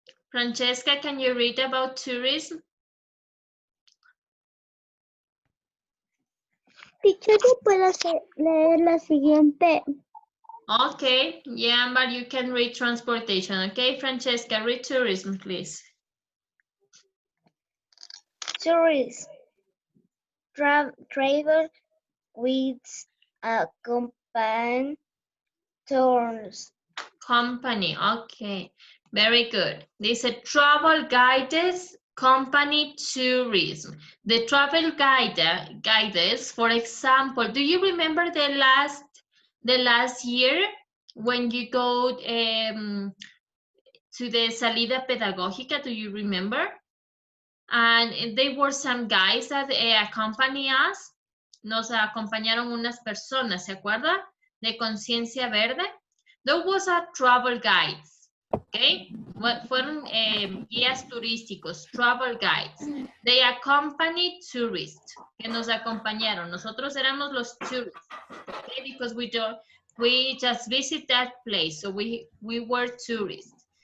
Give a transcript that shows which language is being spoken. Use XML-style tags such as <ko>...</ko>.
<en>Francesca, can you read about tourism?</en> <es>Teacher, ¿puedo leer la siguiente?</es> <en>Okay, yeah, but you can read transportation. Okay, Francesca, read tourism, please. Tourists travel with a company tours. Company, okay, very good. This is a travel guides company tourism. The travel guides, for example, do you remember the last year when you go to the salida pedagógica? Do you remember? And there were some guys that accompany us.</en> <es>Nos acompañaron unas personas, ¿se acuerda? De Conciencia Verde.</es> <en>Those was a travel guides, okay?</en> <es>Fueron guías turísticos,</es> <en>travel guides. They accompanied tourists,</en> <es>que nos acompañaron. Nosotros éramos los tourists, okay?</es> <en>Because we just visit that place, so we were tourists.</en>